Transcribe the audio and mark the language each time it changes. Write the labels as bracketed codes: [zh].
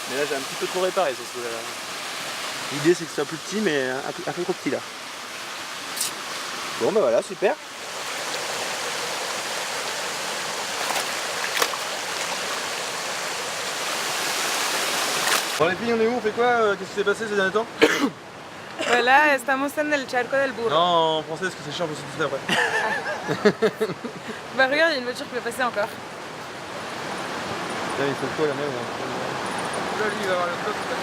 [fr] Mais là j'ai un petit peu trop réparé. L'idée c'est que ce soit plus petit mais un peu trop petit là. Bon bah voilà, super. Bon les filles, on est où? On fait quoi? Qu'est-ce qui s'est passé ces derniers temps? [es] Voilà, estamos en el charco del burro. [fr] Non, en français parce que c'est chiant, je me suis dit après. Bah regarde, il y a une voiture qui va passer encore. Là, il faut quoi la même? Là lui il va avoir le bloc.